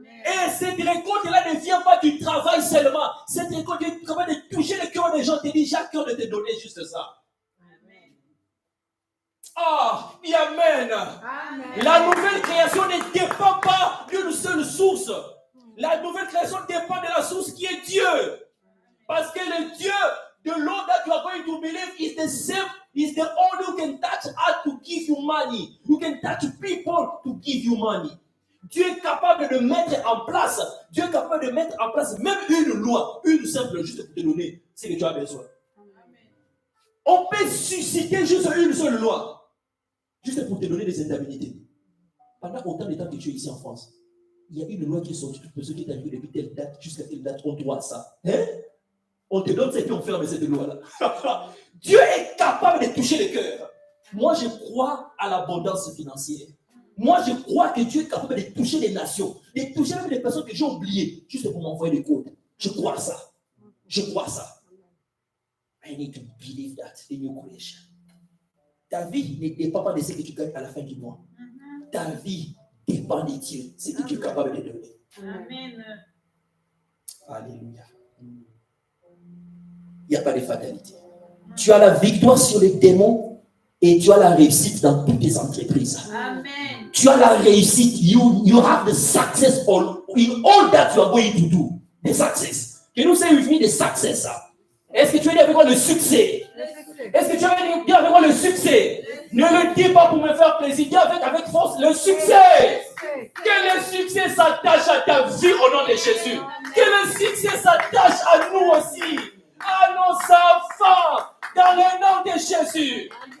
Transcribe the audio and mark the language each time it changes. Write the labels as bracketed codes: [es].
[fr] Et cette récolte-là ne vient pas du travail seulement. Cette récolte est capable de toucher le cœur des gens. Tu dis, j'ai à cœur de te donner juste ça. Amen. Ah, dis Amen. Amen. La nouvelle création ne dépend pas d'une seule source. La nouvelle création dépend de la source qui est Dieu. Parce que le Dieu de l'eau [en] that you are going to believe is the same, is the only who can touch earth to give you money. You can touch people to give you money. [fr] Dieu est capable de mettre en place, Dieu est capable de mettre en place même une loi, une simple, juste pour te donner ce que tu as besoin. Amen. On peut susciter juste une seule loi, juste pour te donner des indemnités. Pendant autant de temps que tu es ici en France, il y a une loi qui est sortie, toute personne qui est arrivée depuis telle date jusqu'à telle date, on doit ça. Hein? On te donne ça et puis on ferme cette loi-là. Dieu est capable de toucher le cœur. Moi, je crois à l'abondance financière. Moi, je crois que Dieu est capable de toucher les nations, de toucher même les personnes que j'ai oubliées, juste pour m'envoyer des codes. Je crois ça. Je crois ça. [en] I need to believe that in your creation. [fr] Ta vie ne dépend pas de ce que tu gagnes à la fin du mois. Ta vie dépend de Dieu, ce que tu es capable de donner. Amen. Alléluia. Il n'y a pas de fatalité. Tu as la victoire sur les démons et tu as la réussite dans toutes tes entreprises. Amen. Tu as la réussite. [en] You have the success in all that you are going to do. The success. Can you say with me the success? [fr] Est-ce que tu veux dire avec moi le succès? Est-ce que tu veux dire avec moi le succès? Ne le dis pas pour me faire plaisir. Dis avec force le succès. Que le succès s'attache à ta vie au nom de Jésus. Que le succès s'attache à nous aussi. À nos enfants. Dans le nom de Jésus.